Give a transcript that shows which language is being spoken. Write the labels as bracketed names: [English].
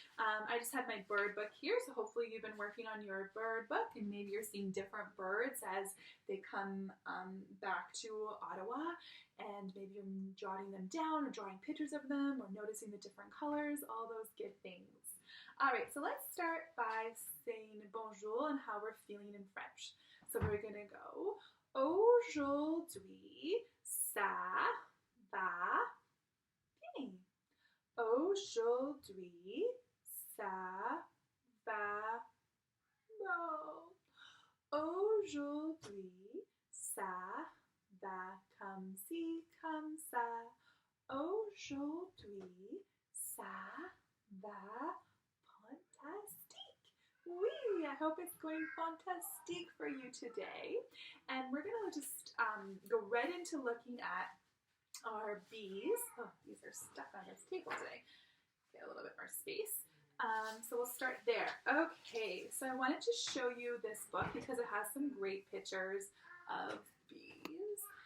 [English] I just have my bird book here, so hopefully you've been working on your bird book and maybe you're seeing different birds as they come back to Ottawa, and maybe you're jotting them down or drawing pictures of them or noticing the different colors, all those good things. All right, so let's start by saying bonjour and how we're feeling in French. So we're gonna go, [French] aujourd'hui, ça va bien. Aujourd'hui, ça va bon. Aujourd'hui, ça va comme ci, comme ça. Aujourd'hui, ça va fantastique. [English] Oui, I hope it's going fantastique for you today. And we're going to just go right into looking at our bees. Oh, these are stuck on this table today. Get a little bit more space. So we'll start there. Okay, so I wanted to show you this book because it has some great pictures of bees.